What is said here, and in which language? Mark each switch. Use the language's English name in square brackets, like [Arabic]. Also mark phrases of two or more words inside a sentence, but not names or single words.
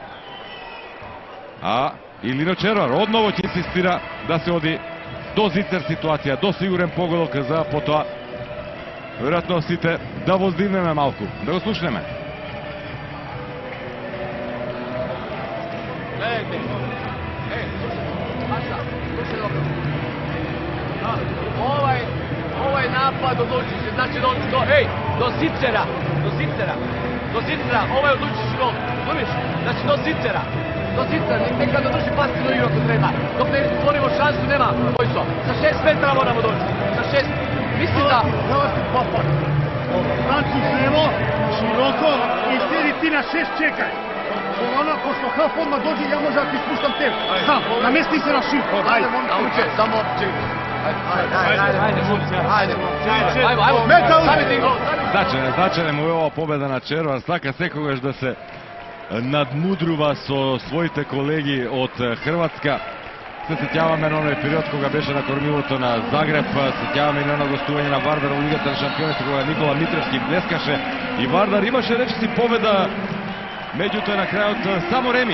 [Macedonian] А Илино Червар одново ќе инсистира да се оди до зицер ситуација, до сигурен погодок за потоа веројатно сите да воздигнеме малку. Да го слушнеме. Гледайте. [Serbian] Маша, слушај dobro. Ovaj napad odluči se, znači do zicera, ovaj odluči se gol, razumiješ? Znači do zicera, neka da drži pasivnu igru ako treba, dok ne stvorimo šansu nema Vojso, sa 6 metara moramo doći, sa 6, mislim da... Znači levo, široko i sedi ti na 6 čekaj. Ono, pošto Haf odmah dođe, ja možda ti spuštam tebe. Haf, namesti se na šir. Ajde, nauče, samo čekaj. [Macedonian] Значајна му е ова победа на Червар, сака секогаш да се надмудрува со своите колеги од Хрватска. Се сеќаваме на оној период кога беше на кормилото на Загреб, сеќаваме и на оно гостување на Вардар во Лигата на шампионите кога Никола Митревски блескаше и Вардар имаше речиси победа, меѓутоа на крајот само реми.